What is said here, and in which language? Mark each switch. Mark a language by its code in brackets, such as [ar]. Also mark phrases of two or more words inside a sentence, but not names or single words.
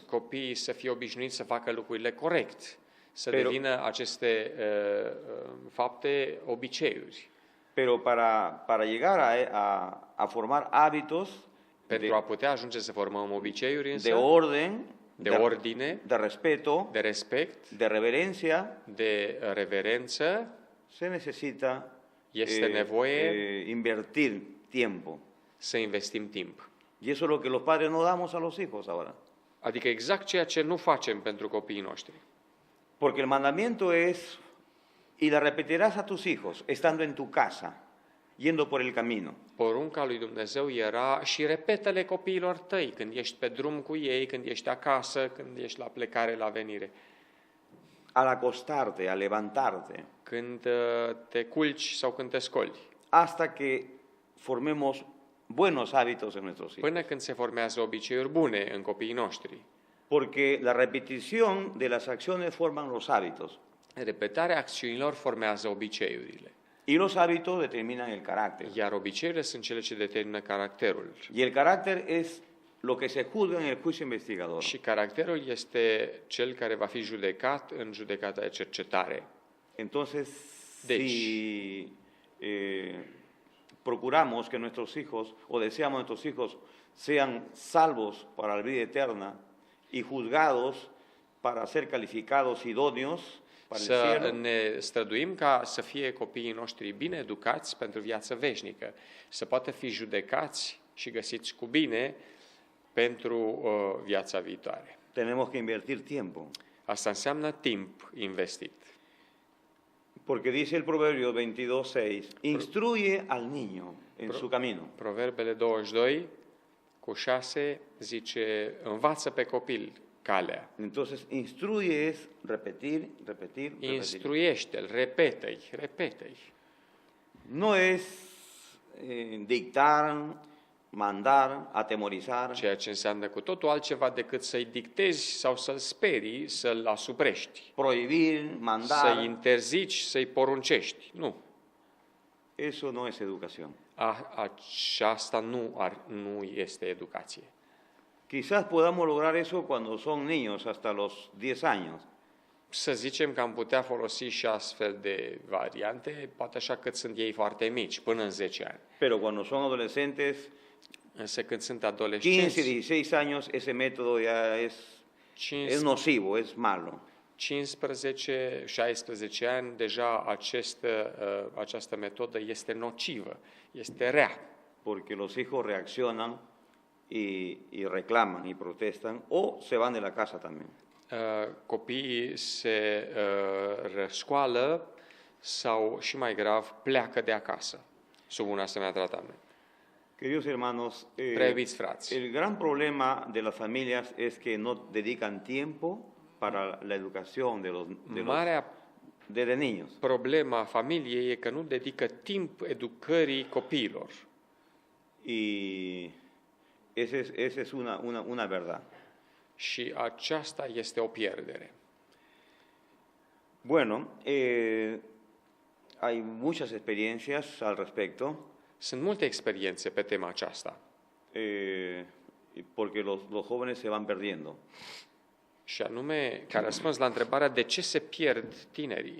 [ro] Copiii să fie obișnuiți să facă lucrurile corect, să [es] Pero- [ro] devină aceste fapte obiceiuri. [es] Pero para llegar a formar hábitos [ro] Pentru a putea ajunge să formăm obiceiuri însă, [es] de orden, [ro] de ordine, [es] de respeto, [ro] de respect, [es] de reverencia, [ro] de reverență, [es] se necesita [ro] este nevoie [es] invertir tiempo. [ro] să investim timp. [es] Y eso es lo que los padres no damos a los hijos ahora. [ro] Adică exact ceea ce nu facem pentru copiii noștri. [es] Porque el mandamiento es, y la repetirás a tus hijos, estando en tu casa, yendo por el camino. [ro] Porunca lui Dumnezeu era și repetă-le copiilor tăi când ești pe drum cu ei, când ești acasă, când ești la plecare, la venire, [es] Al acostarte, al levantarte, [ro] când te culci sau când te scoli, [es] hasta que formemos buenos hábitos en nuestros hijos. [ro] până când se formează obiceiuri bune în copiii noștri. [es] Porque la repetición de las acciones forman los hábitos. [ro] Repetarea acțiunilor formează obiceiurile, [es] Y los hábitos determinan el carácter. [ro] iar obiceiurile sunt cele ce determină caracterul. [es] Y el carácter es lo que se juzga en el juicio investigador. [ro] Și caracterul este cel care va fi judecat în judecata de cercetare. [es] Entonces, [ro] Deci. [es] si procuramos que nuestros hijos, o deseamos que nuestros hijos, sean salvos para la vida eterna y juzgados para ser calificados idóneos para el [ro] Să [es] cielo, [ro] ne străduim ca să fie copiii noștri bine educați pentru viața veșnică, să poată fi judecați și găsiți cu bine pentru viața viitoare. [es] tenemos que invertir tiempo. [ro] Asta înseamnă timp investit. [es] Porque dice el Proverbio 22:6, instruye al niño en su camino. [ro] Proverbele 22:6 zice, învață pe copil calea, [es] Entonces, instruye es repetir, repetir, repetir. [ro] instruiește-l, repetă-i. [es] No es dictar, mandar, atemorizar, [ro] Ceea ce înseamnă cu totul altceva decât să-i dictezi sau să-l sperii, să-l asuprești, [es] prohibir, [ro] să-i [es] mandar. [ro] interzici, să-i poruncești. Nu. [es] Eso no es educación. [ro] Aceasta nu este educație. [es] Quizás podamos lograr eso cuando son niños, hasta los 10 años. [ro] Să zicem că am putea folosi și astfel de variante, poate așa cât sunt ei foarte mici, până în 10 ani. [es] Pero cuando son adolescentes, [ro] Însă când sunt 15, adolescenți, [es] 16 años, ese método ya es nocivo, es malo. [ro] 15-16 ani, deja această metodă este nocivă, este rea. [es] Porque los hijos reaccionan y reclaman y protestan, o se van de la casa también. [ro] Copiii se răscoală sau, și mai grav, pleacă de acasă sub un asemenea tratament. [es] Queridos hermanos, [ro] Preiubiți frați, [es] el gran problema de las familias es que no dedican tiempo para la educación [ro] marea [es] de niños. [ro] problema familiei e că nu dedică timp educării copiilor. [es] Y esa es una verdad. [ro] Și aceasta este o pierdere. [es] Bueno, hay muchas experiencias al respecto, [ro] Sunt multe experiențe pe tema aceasta. [es] porque los jóvenes se van perdiendo. [ro] Și anume, ca răspuns la întrebarea de ce se pierd tinerii.